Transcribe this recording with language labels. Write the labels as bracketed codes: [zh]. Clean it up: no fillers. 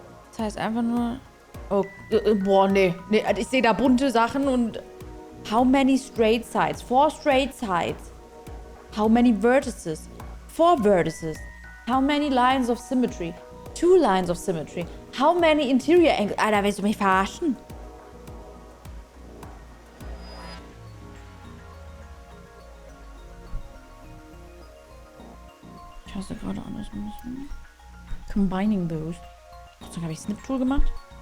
[de] Das heißt einfach nur... Oh, boah, nee. Nee, ich sehe da bunte Sachen und... [en] How many straight sides? 4 straight sides. How many vertices? 4 vertices. How many lines of symmetry? 2 lines of symmetry. How many interior angles? [de] Alter, willst du mich verarschen? Ich hasse gerade alles ein bisschen. [en] Combining those. [de] Dann habe ich Snip-Tool gemacht.